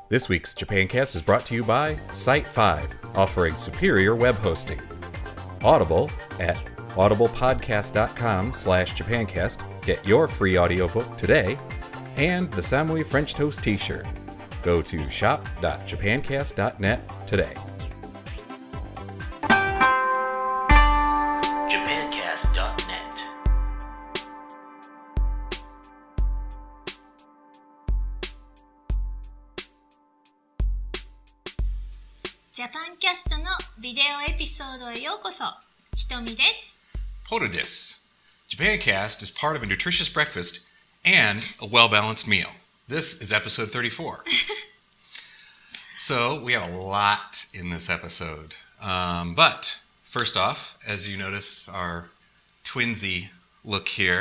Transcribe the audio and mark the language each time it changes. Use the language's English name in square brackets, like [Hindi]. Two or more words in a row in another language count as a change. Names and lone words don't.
[English] This week's JapanCast is brought to you by Site5, offering superior web hosting. Audible at audiblepodcast.com/JapanCast. Get your free audiobook today. And the Samui French Toast t-shirt. Go to shop.japancast.net today. JapanCast.net. [Japanese] JapanCast のビデオエピソードへようこそ。ひとみです。 Poto desu. [English] JapanCast is part of a nutritious breakfast and a well-balanced meal. This is episode 34. So we have a lot in this episode. But first off, as you notice, our twinsy look here.